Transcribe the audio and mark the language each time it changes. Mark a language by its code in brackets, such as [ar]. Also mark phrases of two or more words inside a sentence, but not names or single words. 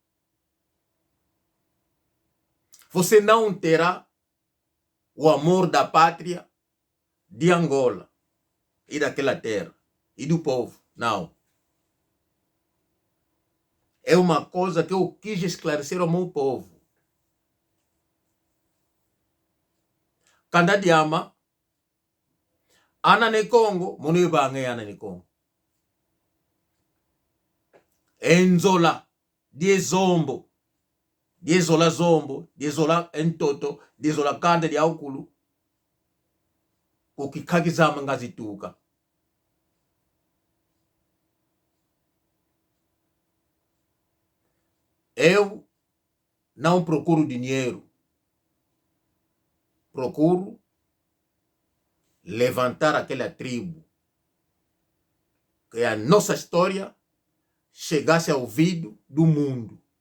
[pt] Você não terá o amor da pátria de Angola e daquela terra e do povo. Não. É uma coisa que eu quis esclarecer ao meu povo. [kg] Kanda diama, ana ne Congo, munu bange ana ne Congo. Enzola, diezombo, diezola zombo, diezola entoto, diezola kanda di aukulu. Ukikagizama ngazituka. [pt] Eu não procuro dinheiro. Procuro levantar aquela tribo. Que a nossa história chegasse ao ouvido do mundo.